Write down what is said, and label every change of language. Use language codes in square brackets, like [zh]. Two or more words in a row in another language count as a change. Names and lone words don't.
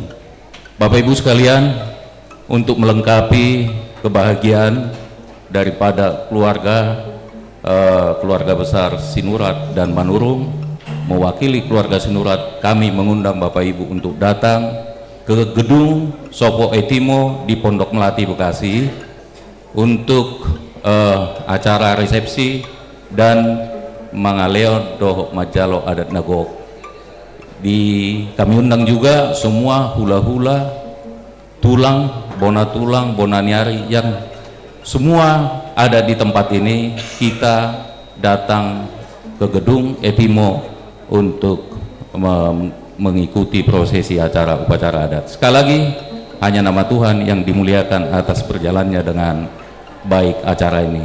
[id] Bapak Ibu sekalian, untuk melengkapi kebahagiaan daripada keluarga besar Sinurat dan Manurung, mewakili keluarga Sinurat, kami mengundang Bapak Ibu untuk datang ke gedung Sopo Etimo di Pondok Melati, Bekasi untuk acara resepsi dan [bbc] mangaleo dohok majalo adat nagok. [id] Kami undang juga semua [bbc] hula-hula, tulang Bonatulang, Bonaniari [id] yang semua ada di tempat ini, kita datang ke gedung Epimo untuk mengikuti prosesi acara upacara adat. Sekali lagi, hanya nama Tuhan yang dimuliakan atas perjalannya dengan baik acara ini.